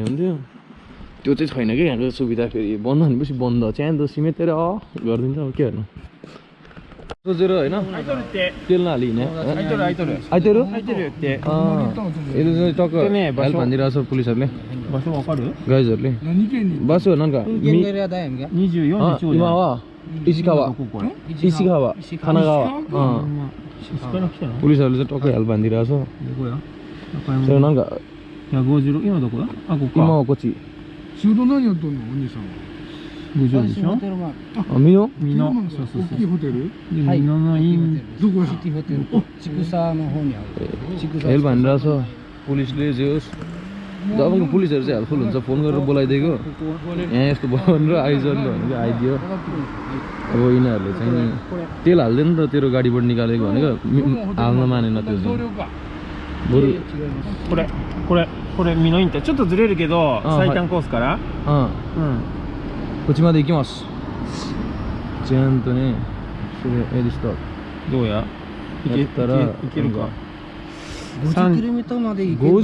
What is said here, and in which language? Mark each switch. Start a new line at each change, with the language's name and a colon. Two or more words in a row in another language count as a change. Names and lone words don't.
Nepali: हुन्थ्यो त्यो चाहिँ छैन क्या यहाँको सुविधा फेरि बन्द भनेपछि बन्द च्यान त सिमेटेर गरिदिन्छ अब के गर्नु सोचेर होइन तेल नहाली हिँड्ने आइतबार यसले चाहिँ टक्क हेल्प भनिदिरहेको छ पुलिसहरूले गाइजहरूले बस्यो नन्का इसिखावा खानागावा पुलिसहरूले चाहिँ टक्कै हेल्प भनिदिरहेको छ नन्का
Japanese: 今はこっち仕事何やっとんのお兄さんは 50でしょ美濃大きいホテルはいどこシティホテル千草の方にある
Nepali: हेल्प भनिरहेको छ पुलिसले जे होस् तपाईँको पुलिसहरू चाहिँ हेल्पफुल हुन्छ फोन गरेर बोलाइदिएको यहाँ यस्तो भयो भनेर आइज भनेको आइदियो अब यिनीहरूले चाहिँ तेल हाल्दैन नि त तेरो गाडीबाट निकालेको भनेको हाल्न मानेन त्यो चाहिँ
Japanese: これミノインってちょっとずれるけど最短コースからこっちまで行きますちゃんとねそれエリストどうやいけるか 50km まで行けるかな